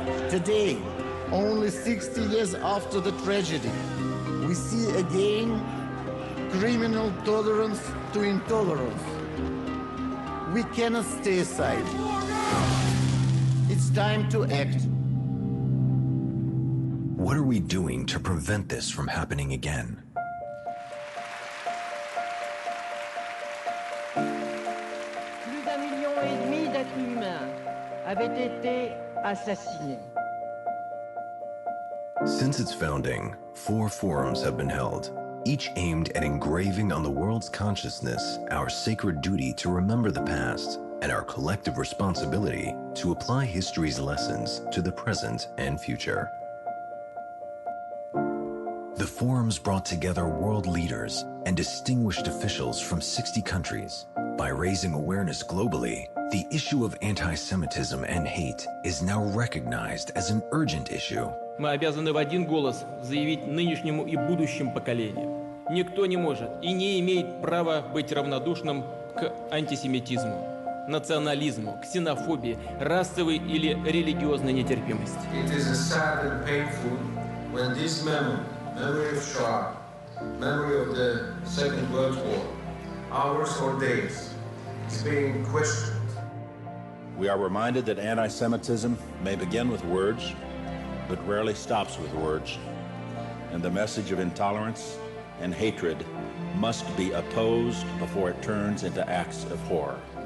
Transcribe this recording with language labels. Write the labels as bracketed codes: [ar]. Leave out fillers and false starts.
[en] Today, only 60 years after the tragedy, we see again criminal tolerance to intolerance. We cannot stay aside. It's time to act. What are we doing to prevent this from happening again? [fr] Plus d'1,5 million d'êtres humains avaient été assassinés. [en] Since its founding, 4 forums have been held, each aimed at engraving on the world's consciousness our sacred duty to remember the past and our collective responsibility to apply history's lessons to the present and future. The forums brought together world leaders and distinguished officials from 60 countries. By raising awareness globally, the issue of anti-Semitism and hate is now recognized as an urgent issue. [ru] Мы обязаны в один голос заявить нынешнему и будущим поколениям. Никто не может и не имеет права быть равнодушным к антисемитизму, национализму, ксенофобии, расовой или религиозной нетерпимости. [en] It is sad and painful when this memory of Shoah, memory of the Second World War, hours or days, is being questioned. We are reminded that anti-Semitism may begin with words, but rarely stops with words, and the message of intolerance and hatred must be opposed before it turns into acts of horror.